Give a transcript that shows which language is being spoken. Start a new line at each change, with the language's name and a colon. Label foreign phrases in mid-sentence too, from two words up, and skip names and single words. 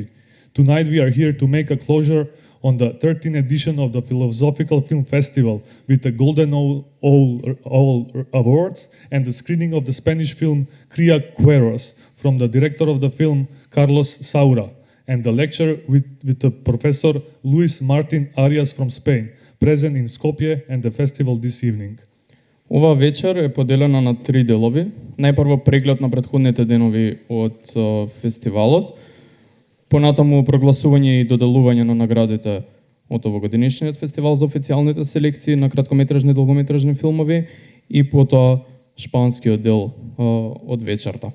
English: Tonight we are here to make a closure on the 13th edition of the Philosophical Film Festival with the Golden Owl Awards and the screening of the Spanish film Cría Cuervos from the director of the film Carlos Saura and the lecture with the Professor Luis Martin Arias from Spain, present in Skopje and the festival this evening.
Macedonian: Ова вечер е поделена на 3 делови. Најпрво преглед на претходните денови од фестивалот, понатаму прогласување и доделување на наградите од овогодишниот фестивал за официјалните селекции на краткометражни и долгометражни филмови и потоа шпанскиот дел од вечерта.